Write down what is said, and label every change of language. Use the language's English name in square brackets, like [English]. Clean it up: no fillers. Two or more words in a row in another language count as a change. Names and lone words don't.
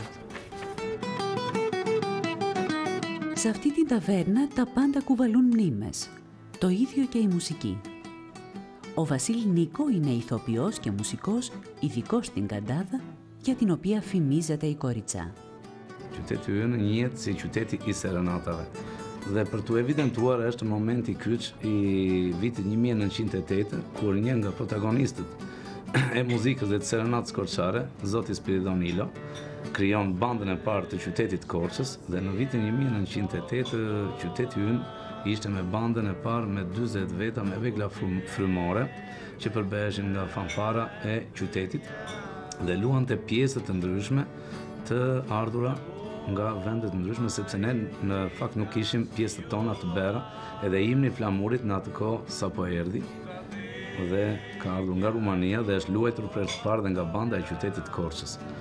[Greek] Σε αυτή την ταβέρνα τα πάντα κουβαλούν μνήμες. Το ίδιο και η μουσική. Ο Βασίλη Νίκο είναι ηθοποιός και μουσικός, ειδικός στην καντάδα, για την οποία φημίζεται η Κοριτσά. [Albanian] Qyteti ynë njihet si qyteti i serenatave. Dhe për t'u evidentuar është momenti i kyç i vitit 1908, kur një nga protagonistët e muzikës dhe të serenatës korçare, zoti Spiridon Ilo, krijon bandën e parë të qytetit Korçës dhe në vitin 1908 qyteti ynë ishte me bandën e parë me 40 veta me vegla frymore që përbeheshin nga fanfara e qytetit dhe luante pjesë të ndryshme të ardhura nga vendet të ndryshme, sepse ne në fakt nuk kishim pjesët tona të bera, edhe himni flamurit në atë kohë sapo erdhi dhe ka ardhur nga Rumania dhe është luajtur për të parë dhe nga banda e qytetit Korçës.